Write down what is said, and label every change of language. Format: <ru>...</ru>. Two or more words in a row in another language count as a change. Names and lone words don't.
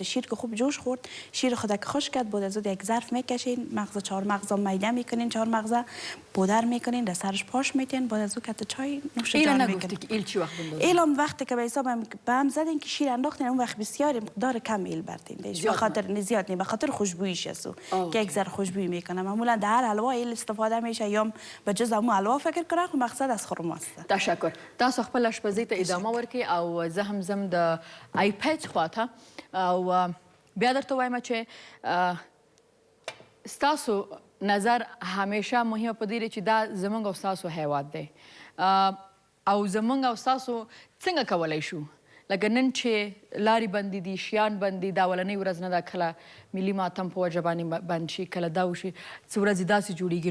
<fa>شیر که خوب جوش خورد، شیر خود که خوش کرد، بعد از اون یک ظرف میکشین، مغز 4 مغز میده میکنین، 4 مغز پودر میکنین، در سرش پاش میتین، بعد از اون که چای نوش جان میکنین. ایل چی وقت بندازین؟ ایلم وقتی که به حساب به هم زدین که شیر انداختین، اون وقت بسیار مقدار کم ایل بردین. به خاطر زیاد نه، به خاطر خوشبوییش است که یک ذره خوشبویی میکنه. معمولا در هر حلوا ایل استفاده میشه، یا به جز امو حلوا فکر کنه، خو مقصد از خرما است. تشکر.</fa> <ps>تاسو خپل اشپزۍ ته ادامه ورکړئ او زه هم ځم د آیپیډ خواته او بیا درته وایم چې ستاسو نظر همیشه مهمه په دې چې دا زموږ او ستاسو هیواد دی او زموږ او ستاسو څنګه کولی شو لکه نن چې لارې بندې دي، شیان بند دي، دا اولنۍ ورځ نه ده کله ملي ماتم په وجه باندې بند شي، کله دا وشي، څه ورځې داسې جوړیږي.</ps>